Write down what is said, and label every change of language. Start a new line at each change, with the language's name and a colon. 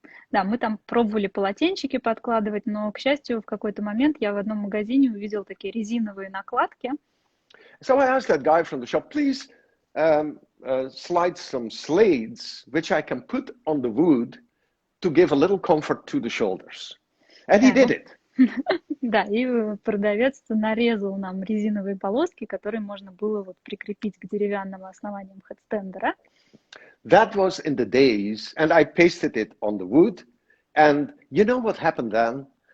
Russian: Да, мы там пробовали полотенчики подкладывать, но, к счастью, в какой-то момент я в одном магазине увидела такие резиновые накладки.
English: So I asked that guy from the shop, please slide some slades, which I can put on the wood to give a little comfort to the shoulders. And he did it.
Russian: Да, и продавец нарезал нам резиновые полоски, которые можно было вот прикрепить к деревянным основаниям хедстендера.
English: That was in the days, and I pasted it on the wood. And you know what happened then?